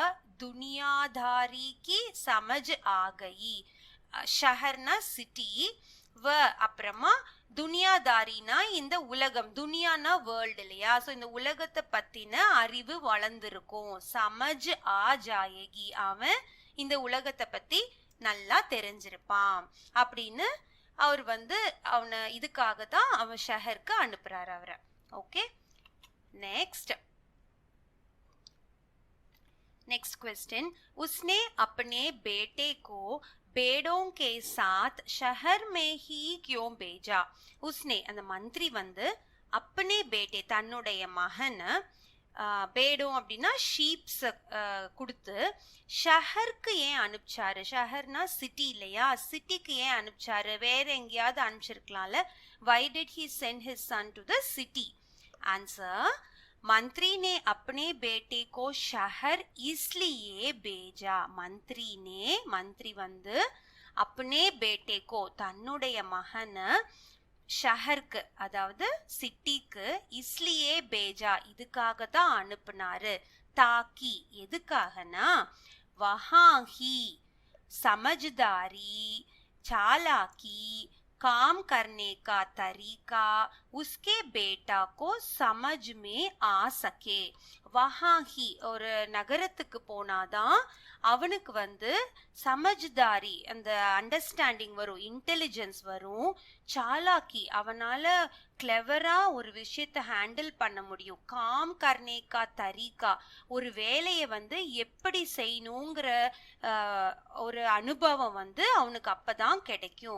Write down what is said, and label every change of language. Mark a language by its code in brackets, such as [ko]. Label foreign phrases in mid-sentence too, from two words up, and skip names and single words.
[hi] दुनियादारी की समझ आएगी, [ta] ஷஹர்னா சிட்டி, வ அப்புறமா துனியாதாரினா இந்த உலகம், துனியானா வேர்ல்டு இல்லையா? ஸோ இந்த உலகத்தை பத்தின அறிவு வளர்ந்துருக்கும். [hi] समझ आ जाएगी, [ta] அவன் இந்த உலகத்தை பத்தி நல்லா தெரிஞ்சிருப்பான் அப்படின்னு அவர் வந்து அவனை இதுக்காக தான் அவன் ஷஹருக்கு அனுப்புறாரு அவரை. ஓகே, [en] next question, [hi] उसने अपने बेटे को बेड़ों के साथ शहर में ही क्यों भेजा? [ta] उसने அந்த மந்திரி வந்து [hi] अपने बेटे [ta] தன்னுடைய மகனை பேடும் அப்படின்னா ஷீப்ஸ் கொடுத்து ஷஹருக்கு ஏன் அனுப்பிச்சாரு? ஷஹர்னா சிட்டி இல்லையா? சிட்டிக்கு ஏன் அனுப்பிச்சாரு? வேற எங்கேயாவது அனுப்பிச்சிருக்கலாம்ல. [en] why did he send his son to the city? answer, [hi] मंत्री ने अपने बेटे को शहर इसलिए भेजा. [ta] मंत्री வந்து [hi] अपने बेटे को [ta] தன்னுடைய மகனை ஷஹருக்கு அதாவது சிட்டிக்கு, [hi] इसलिए भेजा [ta] இதுக்காக தான் அனுப்புனாரு. [hi] தாக்கி எதுக்காகனா, वहाँ ही समझदारी चालाकी काम करने का तरीका उसके बेटा को समझ में आ सके. वहाँ ही [ta] ஒரு நகரத்துக்கு போனாதான் அவனுக்கு வந்து சமஜ்தாரி அந்த அண்டர்ஸ்டாண்டிங் வரும், இன்டெலிஜென்ஸ் வரும், சாலாக்கி அவனால கிளவரா ஒரு விஷயத்தை ஹேண்டில் பண்ண முடியும், [hi] काम करने का तरीका [ta] ஒரு வேலையை வந்து எப்படி செய்யணுங்கிற ஒரு அனுபவம் வந்து அவனுக்கு அப்பதான் கிடைக்கும்.